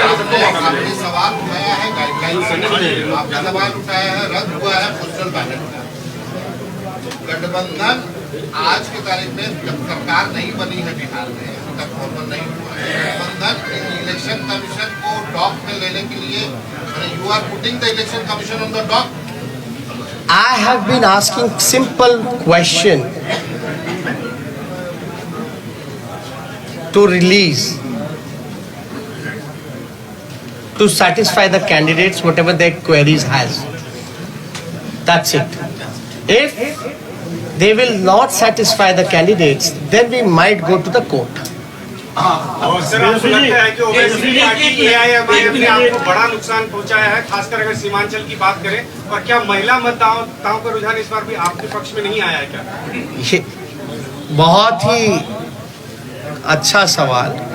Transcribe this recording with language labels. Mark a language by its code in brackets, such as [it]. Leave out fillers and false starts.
[hi] आपने सवाल उठाया है गाइडलाइन से, आपने सवाल उठाया है रद्द हुआ है पोस्टल बैलेट का। गठबंधन आज की तारीख में जब सरकार नहीं बनी है बिहार में, अभी तक फॉर्मल नहीं हुआ है, गठबंधन इलेक्शन कमीशन को डॉक में लेने के लिए, [en] You are putting the Election Commission on the dock. I have been asking simple question to release, to satisfy the candidates whatever their queries has. That's it. If they will not satisfy the candidates, then we might go to the court. [hi] और sir, आपको लगता है कि Owaisi party AIMIM ने आपको बड़ा नुकसान पहुंचाया है, खासकर अगर सीमांचल की बात करें? और क्या महिला मतदाताओं का रुझान इस बार भी आपके पक्ष में नहीं आया है क्या? ये बहुत ही अच्छा सवाल।